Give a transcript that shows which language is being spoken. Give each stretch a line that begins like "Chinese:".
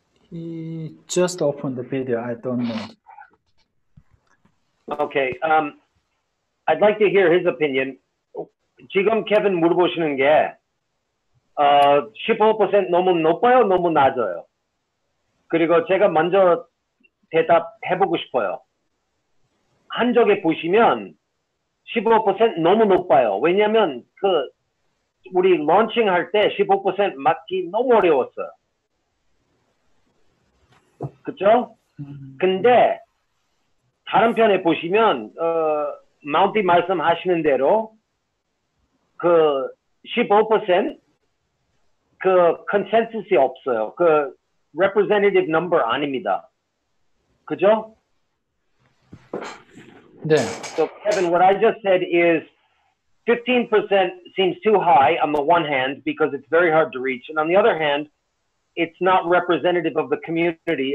English: He just opened the video. I don't know. Okay. I'd like to hear his opinion.
Korean: 지금 케빈 물어보시는 게 15% 너무 높아요, 너무 낮아요. 그리고 제가 먼저 대답해보고 싶어요. 한쪽에 보시면 15% 너무 높아요. 왜냐면 우리 런칭 할 때 15% 맞기 너무 어려웠어요. 그쵸? 근데 다른 편에 보시면 마운티 말씀하시는 대로 15% 컨센서스이 없어요.
English: representative number
Korean: 아닙니다. 그죠? 네.
English: So Kevin, what I just said is 15% seems too high on the one hand because it's very hard to reach, and on the other hand, it's not representative of the community.